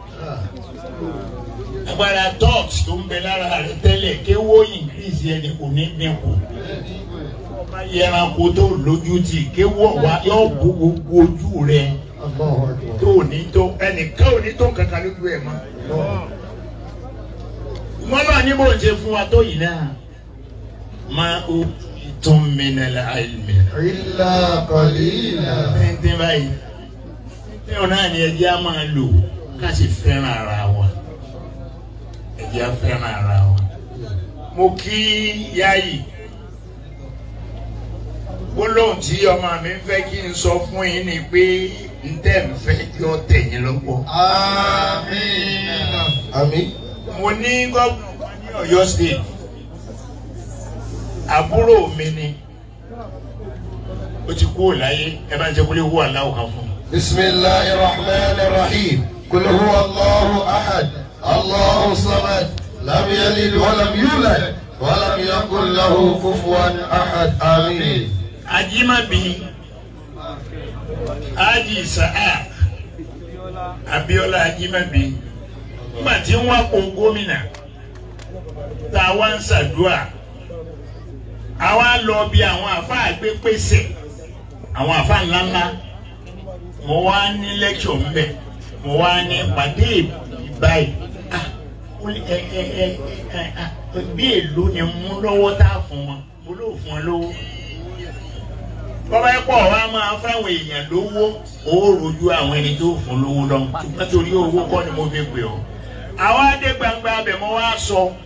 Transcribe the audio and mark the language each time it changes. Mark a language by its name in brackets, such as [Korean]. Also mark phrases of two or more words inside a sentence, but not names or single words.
[Yoruba] Agbára tọ́ tó ń bẹ lára rẹ̀ tẹ́lẹ̀ kéwú increase ẹni kò ní dínkù. Ẹranko tó lójú tì kéwú ọ̀wá yóò bó gbogbo ojú rẹ̀ tó ní tó ẹnìkan ò ní tó kankan lójú ẹ̀ mọ́. Wọ́n náà ní bó ń ṣe fún wa tó yìí náà. [Arabic] ما أوتيتم من العلم إلا قليلا. [Yoruba] Ẹni báyìí, ní ọ̀nà ni ẹjẹ́ á máa lò ká sì fẹ́ràn ara wa. Ẹjẹ́ á fẹ́ràn ara wa. Mo kí Yáyì. Gbólóhùn tí ọmọ mi fẹ́ kí n sọ fún yín ni pé n tẹ́ ń fẹ́ kí ọ tẹ̀yìn lọ́pọ̀. Àmín. Àmín. Mo ní gómìnà ní Ọ̀yọ́ State. Àbúrò mi ni ó ti kú láyé ẹ bá ń jẹ kó lè wú aláwọ kan fún. [Arabic] بسم الله الرحمن الرحيم. قل هو الله أحد. الله الصمد. لم يلد ولم يولد ولم يكن له كفوا أحد. [Yoruba] Àmín. Ajimabi Aji Isaaq Abiola Ajimabi nígbà tí wọ́n kó gómìnà tá a wá ń ṣàdúrà. Àwa lọ bí àwọn àfáà gbé pèsè àwọn àfáà ńláńlá mo wá ní lẹ́kṣọ̀ ńbẹ̀ mo wá ní pàdé ìbáyìí bí èlò ni mú lọ́wọ́ tá a fún wọn mo lò fún wọn lówó bọ́bá ẹ̀pọ̀ wa máa fáwọn èèyàn lówó ó rojú àwọn ẹni tó fún lówó lọ ṣùgbọ́n torí owó kọ́ ni mo fi pè ọ́ àwa dé gbangba abẹ mo wá sọ.